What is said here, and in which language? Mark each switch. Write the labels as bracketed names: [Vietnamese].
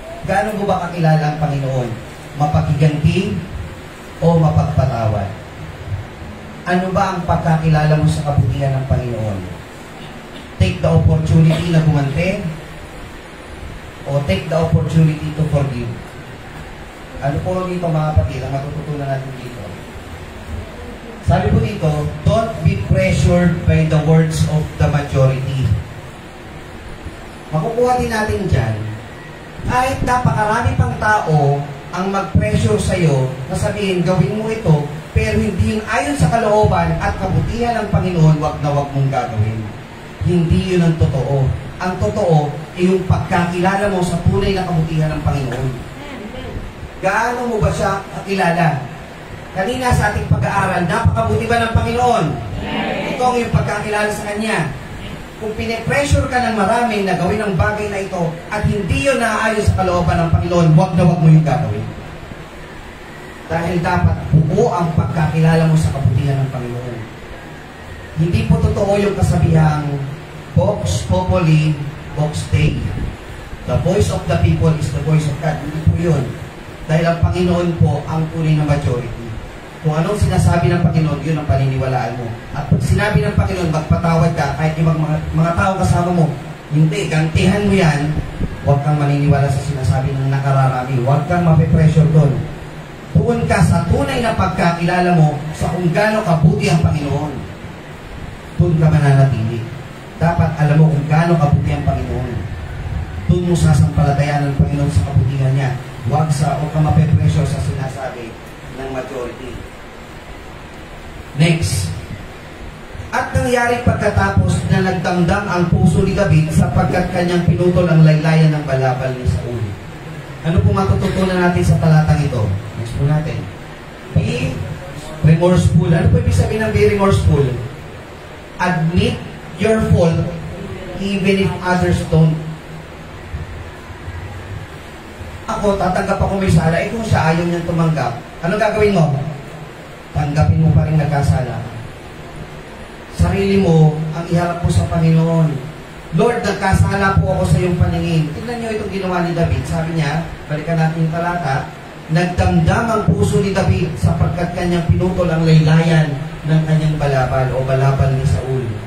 [Filipino] Gaano mo ba kakilala ang Panginoon? Mapakiganti o mapagpatawad? Ano ba ang pagkakilala mo sa kabutihan ng Panginoon? [English] Take the opportunity [Filipino] na gumante o [English] take the opportunity to forgive? [Filipino] Ano po dito, mga kapatid, ang matututunan natin dito? Sabi po dito, [English] don't be pressured by the words of the majority. [Filipino] Makukuha din natin dyan, kahit napakarami pang tao ang mag-pressure sa'yo na sabihin, gawin mo ito, pero hindi yun ayon sa kalooban at kabutihan ng Panginoon, wag na wag mong gagawin. Hindi yun ang totoo. Ang totoo ay yung pagkakilala mo sa tunay na kabutihan ng Panginoon. Gaano mo ba siya kakilala? Kanina sa ating pag-aaral, napakabuti ba ng Panginoon? Ito ang yung pagkakilala sa Kanya. Kung pine-pressure ka ng marami na gawin ang bagay na ito at hindi yun naaayon sa kalooban ng Panginoon, wag na wag mo yung gagawin. Dahil dapat buo ang pagkakilala mo sa kabutihan ng Panginoon. Hindi po totoo yung kasabihang [Latin] Vox Populi, Vox Dei. [English] The voice of the people is the voice of God. [Filipino] Hindi po yun. Dahil ang Panginoon po ang tunay na majority. Kung anong sinasabi ng Panginoon, yun ang paniniwalaan mo. At pag sinabi ng Panginoon, magpatawad ka, kahit ibang mga tao kasama mo, hindi, gantihan mo yan, huwag kang maniniwala sa sinasabi sabi ng nakararami, huwag kang mape-pressure doon. Tuon ka sa tunay na pagkakilala mo sa kung gaano kabuti ang Panginoon. Doon ka mananatili. Dapat alam mo kung gaano kabuti ang Panginoon. Doon mo sasampalatayan ng Panginoon sa kabutihan niya. Huwag ka mape-pressure sa sinasabi ng majority. Next. At nangyari pagkatapos na nagdamdam ang puso ni David sapagkat kanyang pinutol ang laylayan ng balabal ni Saul. Ano po matututunan natin sa talatang ito? Next po natin. [English] Be remorseful. [Filipino] Ano po ibig sabihin ng [English] be remorseful? Admit your fault even if others don't. [Filipino] Ako, tatanggap ako may sala. Kung siya ayaw niyang tumanggap, ano gagawin mo? Tanggapin mo pa rin nagkasala. Sarili mo ang iharap mo sa Panginoon. Lord, nagkasala po ako sa iyong paningin. Tignan niyo itong ginawa ni David. Sabi niya, balikan natin yung talata, nagdamdam ang puso ni David sapagkat kanyang pinutol ang laylayan ng kanyang balabal o balabal ni Saul.